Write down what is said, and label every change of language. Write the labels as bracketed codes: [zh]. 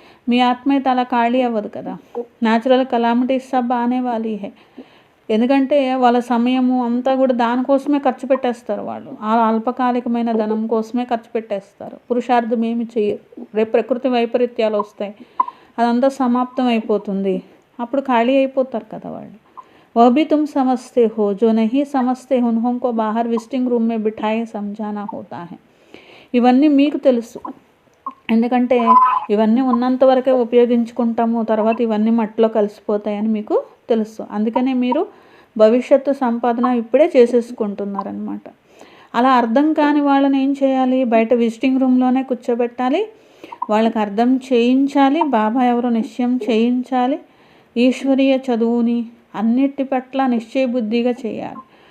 [te] మీ ఆత్మ అయితే అలా ఖాళీ అవ్వదు కదా. [hi] న్యాచురల్ కలామిటీస్ సబ్ ఆనే వాలి హే. [te] ఎందుకంటే వాళ్ళ సమయము అంతా కూడా దానికోసమే ఖర్చు పెట్టేస్తారు వాళ్ళు. ఆ అల్పకాలికమైన ధనం కోసమే ఖర్చు పెట్టేస్తారు, పురుషార్థం ఏమి చెయ్యరు. రేపు ప్రకృతి వైపరీత్యాలు వస్తాయి, అదంతా సమాప్తం అయిపోతుంది, అప్పుడు ఖాళీ అయిపోతారు కదా వాళ్ళు. [hi] वह भी तुम समझते हो, जो नहीं समझते उन्हों को बाहर विजिटिंग रूम में बिठाए समझाना होता है. [te] ఇవన్నీ మీకు తెలుసు, ఎందుకంటే ఇవన్నీ ఉన్నంత వరకే ఉపయోగించుకుంటాము, తర్వాత ఇవన్నీ మట్టిలో కలిసిపోతాయని మీకు తెలుసు. అందుకనే మీరు భవిష్యత్తు సంపాదన ఇప్పుడే చేసేసుకుంటున్నారనమాట. అలా అర్థం కాని వాళ్ళని ఏం చేయాలి, బయట విజిటింగ్ రూమ్లోనే కూర్చోబెట్టాలి, వాళ్ళకి అర్థం చేయించాలి, బాబా ఎవరో నిశ్చయం చేయించాలి, ఈశ్వరీయ చదువుని అన్నిటి పట్ల నిశ్చయబుద్ధిగా చేయాలి.